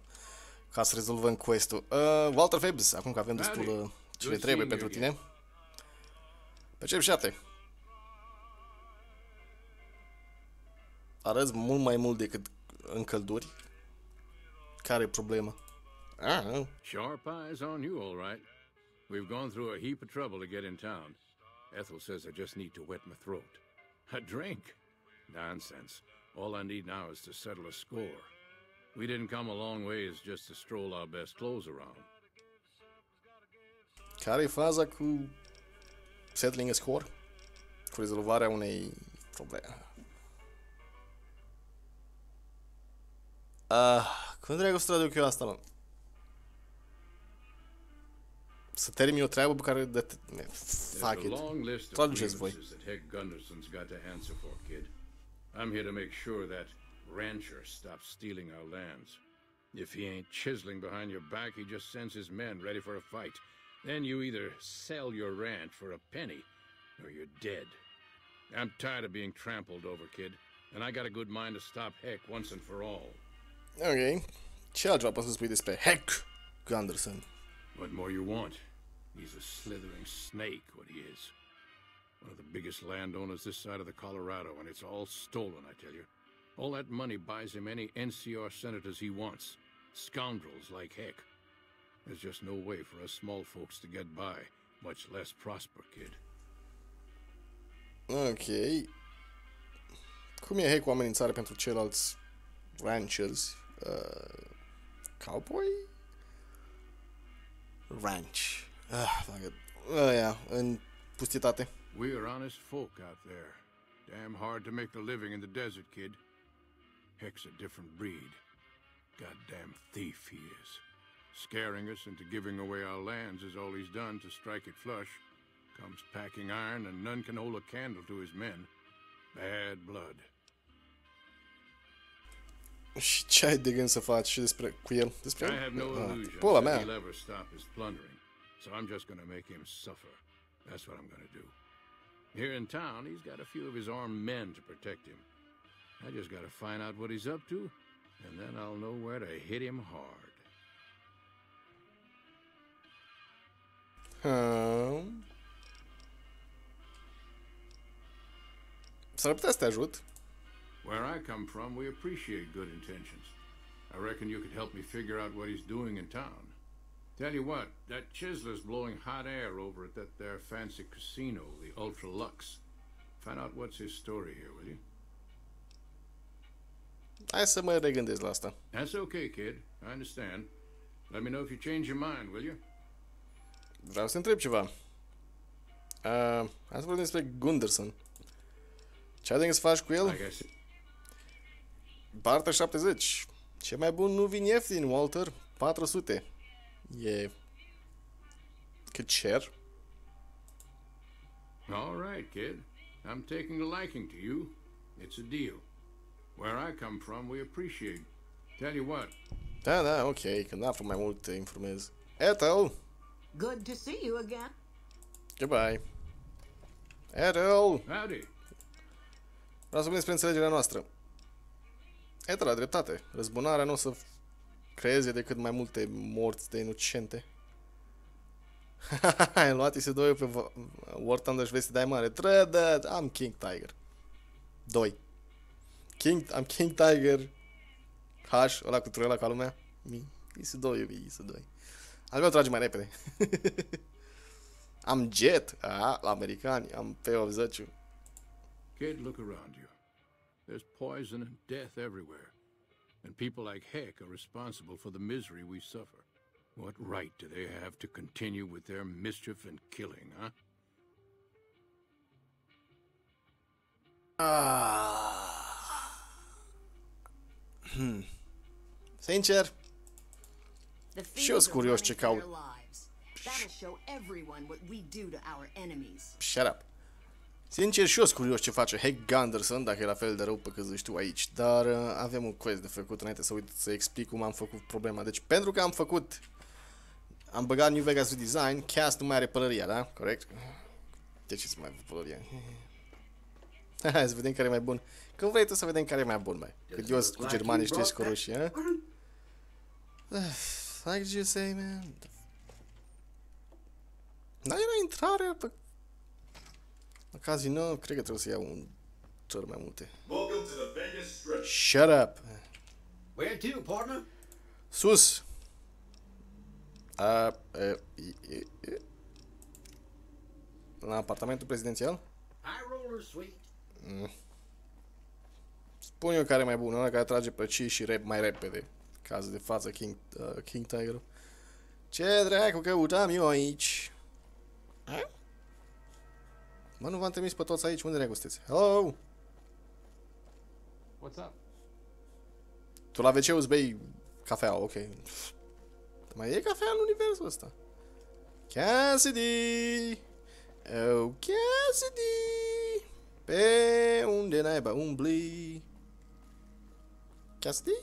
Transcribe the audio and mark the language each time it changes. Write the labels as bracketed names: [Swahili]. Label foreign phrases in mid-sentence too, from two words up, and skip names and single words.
[Romanian] Ca să rezolvăm quest-ul. Walter Fabs, acum că avem destul ce le trebuie pentru tine. Percep 7. Arăți mult mai mult decât în călduri. Care e problema? [English] Sharp eyes on you, all right. We've gone through a heap of trouble to get in town. Ethel says I just need to wet my throat. A drink? Nonsense. All I need now is to settle a score. We didn't come a long ways just to stroll our best clothes around. [Romanian] Care e faza cu [English] settling a score? [Romanian] Cu rezolvarea unei probleme. Cum dracu să traduc eu asta, mă? Să termin o treabă pe care [English] fuck it. [Romanian] Traduceți voi. [English] I'm here to make sure that rancher stops stealing our lands. If he ain't chiseling behind your back, he just sends his men ready for a fight. Then you either sell your ranch for a penny, or you're dead. I'm tired of being trampled over, kid, and I got a good mind to stop Heck once and for all. [Romanian] Ok. Ce altceva poți să spui despre Heck Gunderson? [English] What more you want? He's a slithering snake, what he is. One of the biggest landowners this side of the Colorado, and it's all stolen, I tell you. All that money buys him any NCR senators he wants. Scoundrels like Heck. There's just no way for us small folks to get by, much less prosper, kid. Ok. [Romanian] Cum e Heck o amenințare pentru ceilalți ranchers? [English] Cowboy? Ranch. [Romanian] În pustietate. [English] We are honest folk out there. Damn hard to make the living in the desert, kid. Heck's a different breed. Goddamn thief he is. Scaring us into giving away our lands is all he's done to strike it flush. Comes packing iron and none can hold a candle to his men. Bad blood. [Romanian] Și ce ai de gând să faci și cu el? [English] I have no illusion [Romanian] Pula [English] that [Romanian] mea. [English] he'll ever stop his plundering. So I'm just gonna make him suffer. That's what I'm gonna do. Here in town, he's got a few of his armed men to protect him. I just gotta find out what he's up to, and then I'll know where to hit him hard. [Romanian] S-ar putea să te ajut. [English] Where I come from, we appreciate good intentions. I reckon you could help me figure out what he's doing in town. Tell you what, that Chisler's blowing hot air over at that there fancy casino, the Ultra Lux. Find out what's his story here, will you? [Romanian] Hai să mă regândesc la asta. [English] That's okay, kid. I understand. Let me know if you change your mind, will you? [Romanian] Vreau să întreb ceva. Hai să vorbim despre Gunderson. Ce ai de gând să faci cu el? Barter 70. Ce mai bun nu vin ieftin, Walter. 400. E... cât cer? [English] All right, kid. I'm taking a liking to you. It's a deal. Where I come from, we appreciate. Tell you what. [Romanian] Da, ok. Când aflu mai mult te informez. [English] Ethel! Good to see you again. Goodbye. Ethel! Howdy. [Romanian] Vreau să vorbim despre înțelegerea noastră. Ethel a dreptate. Răzbunarea nu o să creeze decât mai multe morți de inocente. Ai luat IS-2 pe War Thunder și vrei să dai mare. Trădă! Am King Tiger. 2. Am King Tiger. H, ăla cu turela ca lumea. IS-2, iubi, IS-2. Al meu trage mai repede. Am Jet. La americani. Am P-80. [English] Kid, look around you. There's poison and death everywhere. And people like Heck are responsible for the misery we suffer. What right do they have to continue with their mischief and killing, huh? [Romanian] Sincer, și eu sunt curios ce caut. [English] Shut up. [Romanian] Sincer, și eu sunt curios ce face Heck Gunderson, dacă e la fel de rău pe cât zici tu aici. Dar avem un quest de făcut înainte să uit să explic cum am făcut problema. Deci, pentru că am băgat New Vegas Redesigned, Cast nu mai are pălăria, da? Corect? De ce să mai văd pălăria? Hai să vedem care e mai bun. Când vrei tu să vedem care e mai bun, mai. Cât eu sunt cu germanii și tu ești cu rușii, ha? [English] Like you say, man. [Romanian] Dar era intrarea pe... La casino, cred că trebuie să iau un cel mai multe. [English] Shut up! Where to, partner? [Romanian] Sus! La apartamentul prezidențial? [English] High roller suite. [Romanian] Spun eu care e mai bun, ăla care trage pe ci și mai repede. Cazul de față, King Tiger. Ce dracu căutam eu aici? A? Mă, nu v-am trimis pe toți aici, unde dracu sunteți? [English] Hello? What's up? [Romanian] Tu la WC îți bei cafea, ok. Mai e cafea în universul ăsta? Cassidy! Oh, Cassidy! Pe unde naiba umbli? Cassidy?